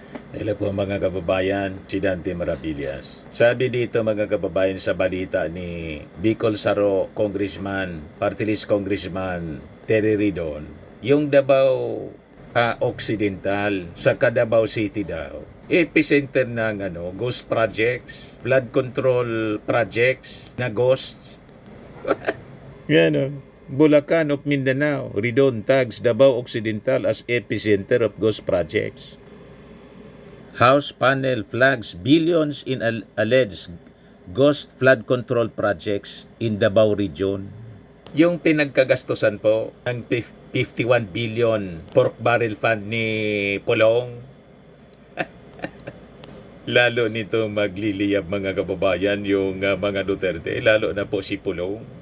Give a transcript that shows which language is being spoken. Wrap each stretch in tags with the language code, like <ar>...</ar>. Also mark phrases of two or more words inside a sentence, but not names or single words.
<tl>Hello po mga kababayan, si Dante Maravillas. Sabi dito mga kababayan sa balita ni Bicol Saro Congressman, Party List Congressman Terry Ridon, yung Davao Occidental sa Davao City daw, epicenter ng</tl> <en>ghost projects, flood control projects</en> <tl>na ghost.</tl> <en>Yan o. Bulacan of Mindanao, Ridon tags Davao Occidental as epicenter of ghost projects. House panel flags billions in alleged ghost flood control projects in Davao Region.</en> <tl>Yung pinagkagastusan po ng 51 billion</tl> <en>pork barrel fund</en> <tl>ni Pulong. Lalo nito magliliyab mga kababayan yung mga Duterte, lalo na po si Pulong.</tl>